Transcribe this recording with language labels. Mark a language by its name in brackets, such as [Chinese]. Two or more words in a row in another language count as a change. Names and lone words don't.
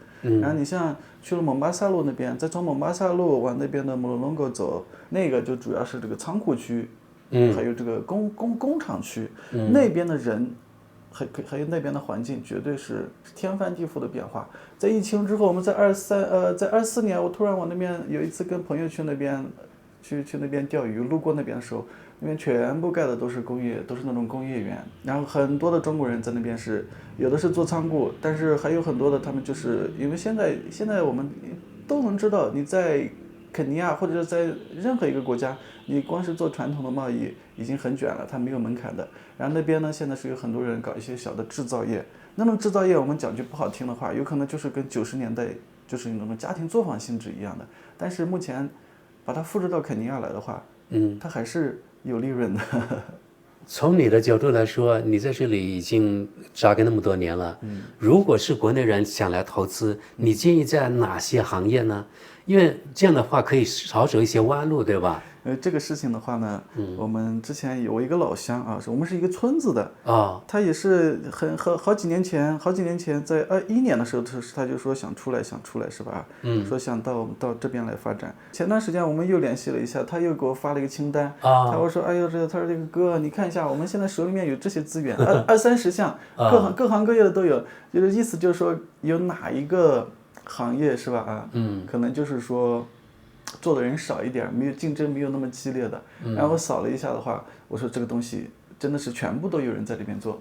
[Chinese] 然後你像去了蒙巴薩路那邊，再從蒙巴薩路往那邊的摩洛隆走，那個就主要是這個倉庫區，還有這個工廠區，那邊的人還有那邊的環境絕對是天翻地覆的變化。在疫情之後，我們在24年，我突然往那邊有一次跟朋友去那邊釣魚，路過那邊的時候，那邊全部蓋的都是工業，都是那種工業園，然後很多的中國人在那邊是，有的是做倉庫，但是還有很多的他們就是因為現在我們都能知道，你在肯尼亞或者是在任何一個國家，你光是做傳統的貿易已經很捲了，它沒有門檻的。然後那邊呢，現在是有很多人搞一些小的製造業，那種製造業我們講句不好聽的話，有可能就是跟90年代就是那种家庭作坊性質一样的。但是目前把它复制到肯尼亚来的话，它还是有利潤的。從你的角度來說，你在這裡已經扎根那麼多年了，如果是國內人想來投資，你建議在哪些行業呢？因為這樣的話可以少走一些彎路，對吧？這個事情的話呢，我們之前有一個老鄉啊，我們是一個村子的他也是好幾年前在21年的時候，他就說想出來是吧？說想到這邊來發展。前段時間我們又聯繫了一下，他又給我發了一個清單他說哎呦他說這個哥你看一下，我們現在手裡面有這些資源，20-30項，各行各業的都有，就是意思就是說有哪一個行業是吧？可能就是說做的人少一點，没有競爭，沒有那麼激烈的。然後我掃了一下的話，我說這個東西真的是全部都有人在裡面做。